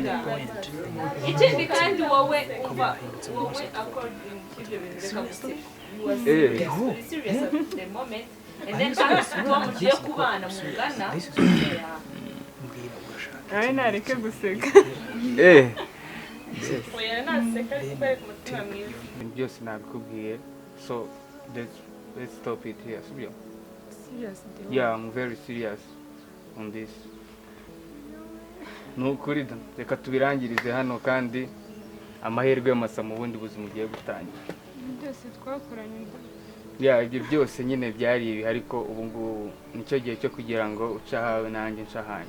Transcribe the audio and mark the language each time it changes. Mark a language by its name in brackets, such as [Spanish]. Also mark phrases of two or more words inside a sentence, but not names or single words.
[Kinyarwanda] ikindi kandi wowe [English] according to [Kinyarwanda] ibyo bintu reka guseka [English] was serious [Kinyarwanda] uri [English] serious at the moment and then [Kinyarwanda] uwo mugiye kubana mungana awe nareke guseka oya naseka ariko ari ku mutima mwiza byose nabikubwiye [English] so let's stop it here sibyo serious yeah I'm very serious on this [Kinyarwanda] nukuri reka tubirangirize hano kandi amahirwe masa mu bundi buzima ugiye gutangira byose twakoranye ibyo byose nyine byari ibi ariko ubu ngubu nicyo gihe cyo kugira ngo ucahawe nanjye nshahanye